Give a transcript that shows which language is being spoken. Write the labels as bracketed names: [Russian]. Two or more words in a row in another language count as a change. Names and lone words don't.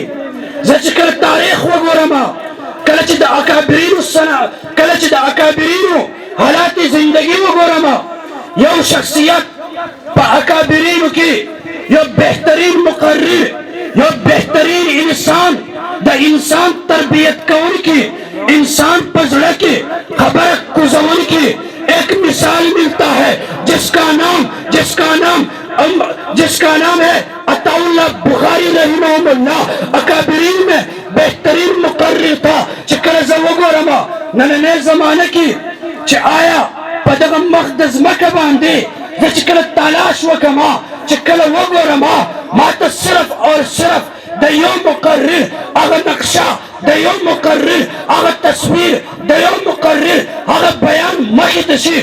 [Pashto] زه چې کله تاریخ وګورم، کله چې د اکابرینو حالات زندگی وګورم، یو شخصیت په اکابرینو کې یو بهترین مقرر، یو بهترین انسان، د انسان تربیت کوونکی، انسان په زړه کې خبره کوزونکی [Urdu] ایک مثال ملتا ہے جس کا نام ہے عطاءاللہ بخاری رحمہ اللہ. اکابرین میں بہترین مقرر تھا. [Pashto] چې کله زه وګورم نننۍ زمانه کې چې آیا په دغه مخ د ځمکه باندې زه چې کله تلاش وکړم، چې کله وګورم، ما ته [Urdu] صرف اور صرف [Pashto] د یو مقرر هغه نقشه، د یو مقرر هغه تصویر، د یو مقرر هغه بیان مخې ته شي.